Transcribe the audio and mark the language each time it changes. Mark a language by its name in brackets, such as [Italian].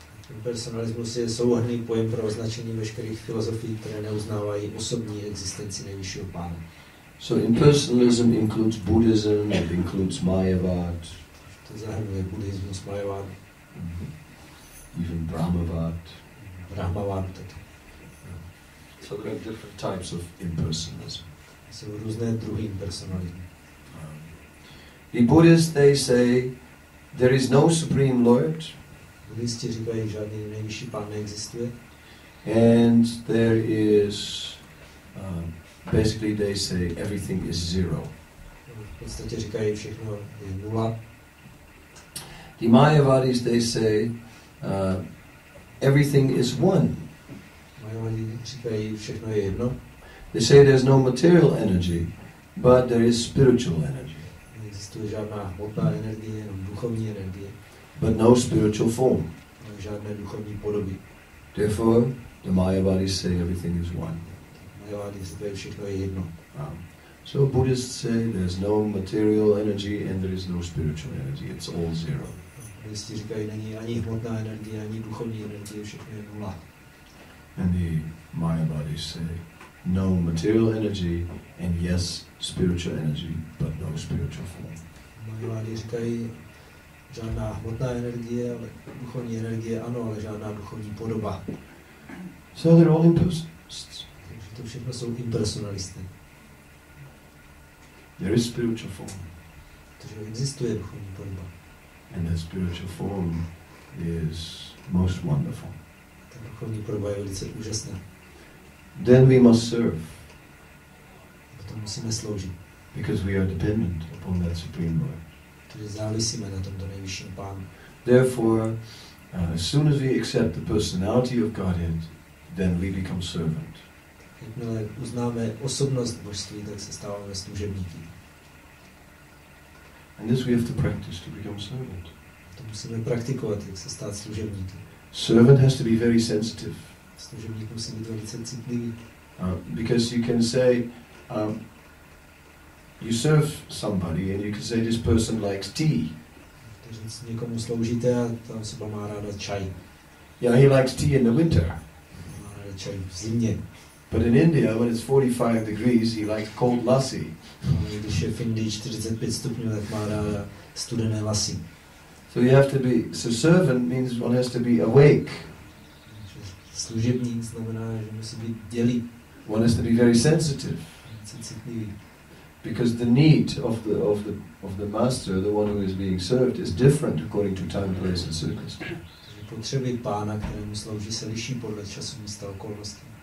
[Czech] Impersonalismus je souhrnný pojem pro označení veškerých filozofií, které neuznávají osobní existenci nejvyššího Pána. [English] So impersonalism includes Buddhism, it includes Mayavad, [Czech] To zahrnuje buddhismus, Mayavad, [English] even Brahmavad. [Czech] Brahmavad taky. [English] So there are different types of impersonalism. [Czech] Jsou různé druhy impersonalismu. [English] The Buddhists, they say there is no Supreme Lord, [Czech] Buddhisti říkají, že žádný nejvyšší Pán neexistuje. [English] and there is basically they say everything is zero. [Czech] V podstatě říkají, všechno je nula. [English] The Mayavadis, they say everything is one. [Czech] Mayavadi říkají, všechno je jedno. [English] They say there's no material energy, but there is spiritual energy, [Czech] Neexistuje žádná hmotná energie, jenom duchovní energie. [English] but no spiritual form. [Czech] Žádné duchovní podoby. [English] Therefore, the Mayavadis say everything is one. [Czech] Mayavadi říkají, všechno je jedno. [English] So Buddhists say there's no material energy and there is no spiritual energy. It's all zero. [Czech] Buddhisti říkají, není ani hmotná energie, ani duchovní energie, všechno je nula. [English] And the Mayavadis say no material energy and yes, spiritual energy, but no spiritual form. [Czech] Mayavadi říkají, žádná hmotná energie, ale duchovní energie ano, ale žádná duchovní podoba. [English] So they're all impersonalists. [Czech] Takže to všechno jsou impersonalisty. [English] There is spiritual form, [Czech] Protože existuje duchovní podoba. [English] and that spiritual form is most wonderful. [Czech] Ta duchovní podoba je velice úžasná. [English] Then we must serve, [Czech] Proto musíme sloužit. [English] because we are dependent upon that Supreme Lord. [Czech] Protože závisíme na tomto nejvyšším Pánu. [English] Therefore, as soon as we accept the personality of Godhead, then we become servant. [Czech] Jakmile uznáme osobnost božství, tak se stáváme služebníky. [English] And this we have to practice to become servant. [Czech] To musíme praktikovat, jak se stát služebníky. [English] Servant has to be very sensitive. [Czech] Služebník musí být velice citlivý. [English] Because you can say, you serve somebody and you can say this person likes tea. [Czech] Takže někomu sloužíte a ta osoba má ráda čaj. [English] Yeah, he likes tea in the winter. [Czech] Má ráda čaj v zimě. [English] But in India, when it's 45 degrees, he likes cold lassi. [Czech] Když je v Indii 45 stupňů, tak má ráda studené lasy. [English] So you have to be, so servant means one has to be awake. [Czech] Služebník znamená, že musí být dělý. [English] One has to be very sensitive. [Czech] Citlivý. [English] Because the need of the master, the one who is being served, is different according to time, place and circumstance. [Czech] Potřeby Pána, kterému slouží, se liší podle času, místa, okolností.